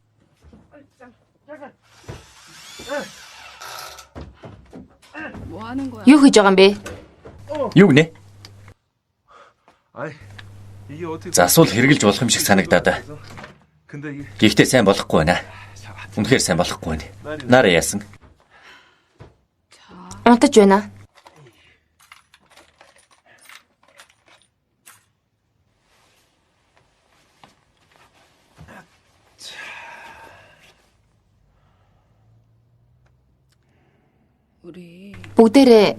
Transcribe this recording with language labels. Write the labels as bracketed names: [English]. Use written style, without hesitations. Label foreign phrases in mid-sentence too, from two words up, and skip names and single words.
[Mongolian] Юу хийж байгаа юм бэ? Юу гинэ? [Korean] 이게 어떻게 [Mongolian] Засвал хэрглэж болох юм шиг санагдаад. [Korean] 근데 이게 [Mongolian] Гэхдээ сайн болохгүй байна. Үнэхээр сайн болохгүй байна. Нараа яасан? Унтаж байна. Бүгдээрээ